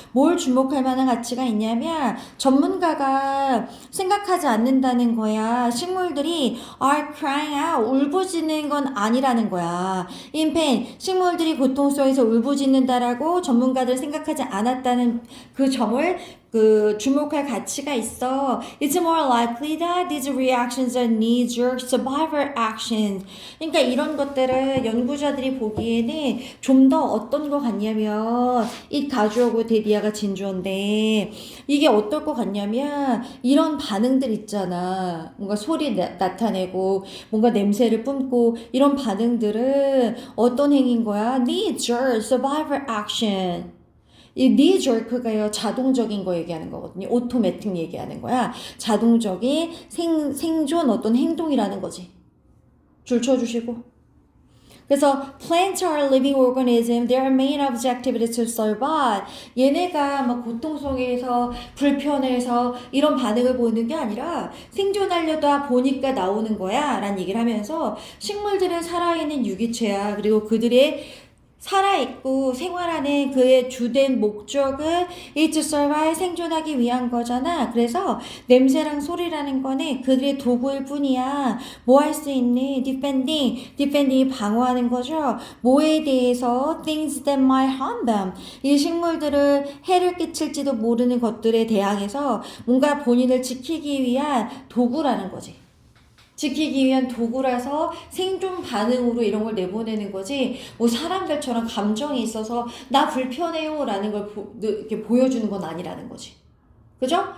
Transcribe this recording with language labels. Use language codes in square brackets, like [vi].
[ko] 뭘 주목할 만한 가치가 있냐면 전문가가 생각하지 않는다는 거야. 식물들이 [en] are crying out [ko] 울부짖는 건 아니라는 거야. [en] in pain [ko] 식물들이 고통 속에서 울부짖는다라고 전문가들 생각하지 않았다는 그 점을 주목할 가치가 있어. [en] It's more likely that these reactions are knee-jerk survival actions. [ko] 그러니까 이런 것들을 연구자들이 보기에는 좀 더 어떤 거 같냐면 it 가주어고 데디아가 진주어인데 이게 어떨 것 같냐면 이런 반응들 있잖아. 뭔가 소리 나타내고 뭔가 냄새를 뿜고 이런 반응들은 어떤 행위인 거야? [en] knee-jerk survival action. [ko] 이 knee-jerk가요 자동적인 거 얘기하는 거거든요. 오토매틱 얘기하는 거야. 자동적인 생존 어떤 행동이라는 거지. 줄 쳐주시고. 그래서 [en] plants are living organisms. They are main objective to survive. [ko] 얘네가 막 고통 속에서 불편해서 이런 반응을 보이는 게 아니라 생존하려다 보니까 나오는 거야 라는 얘기를 하면서 식물들은 살아있는 유기체야. 그리고 그들의 살아있고 생활하는 그의 주된 목적은 [en] is to survive [ko] 생존하기 위한 거잖아. 그래서 냄새랑 소리라는 거는 그들의 도구일 뿐이야. 뭐 할 수 있니? defending이 방어하는 거죠. 뭐에 대해서 [en] things that might harm them. [ko] 이 식물들을 해를 끼칠지도 모르는 것들에 대항해서 뭔가 본인을 지키기 위한 도구라는 거지. 지키기 위한 도구라서 생존 반응으로 이런 걸 내보내는 거지 뭐 사람들처럼 감정이 있어서 나 불편해요 라는 걸 이렇게 보여주는 건 아니라는 거지. 그죠?